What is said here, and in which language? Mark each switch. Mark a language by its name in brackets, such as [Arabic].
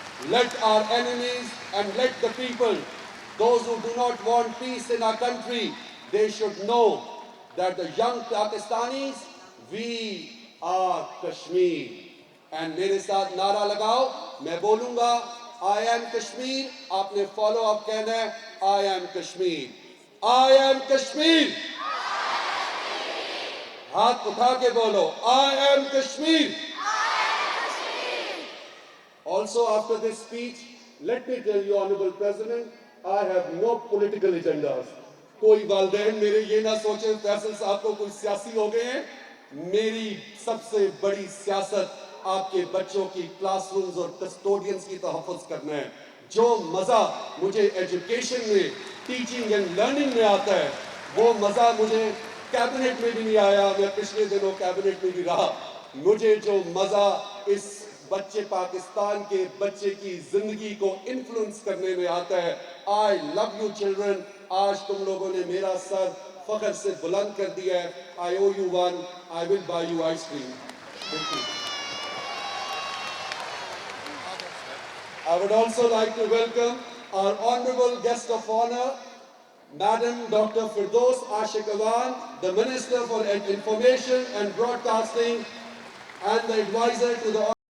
[English] Let our enemies and let the people, those who do not want peace in our country, they should know that the young Pakistanis, we are Kashmir. [Hindi] And मेरे साथ नारा लगाओ, मैं बोलूंगा I am Kashmir, आपने follow up कहना है I am Kashmir. [English] I am Kashmir. [Hindi] हाथ उठा के बोलो I am Kashmir. [English] Also after this speech, let me tell you, Honorable President, I have no political agendas. [Hindi] कोई वालिदैन मेरे ये ना सोचे फैसल साहब को कोई सियासी हो गए हैं। मेरी सबसे बड़ी सियासत आपके बच्चों की क्लासरूम्स और कस्टोडियंस की तहफ़्फ़ुज़ करना है। जो मज़ा मुझे एजुकेशन में, टीचिंग एंड लर्निंग में आता है, वो मज़ा मुझे कैबिनेट में भी नहीं आया। मैं पिछले दिनों कैबिनेट में भी रहा। मुझे जो मज़ा इस बच्चे पाकिस्तान के बच्चे की ज़िंदगी को इन्फ्लुएंस करने में आता है। I love you children. आज तुम लोगों ने मेरा सर फ़ख्र से बुलंद कर दिया है। [English] I owe you one, I will buy you ice cream. Thank you. I would also like to welcome our honorable guest of honor, Madam Dr. Firdous Ashiq Awan, the Minister for Information and Broadcasting and the advisor to the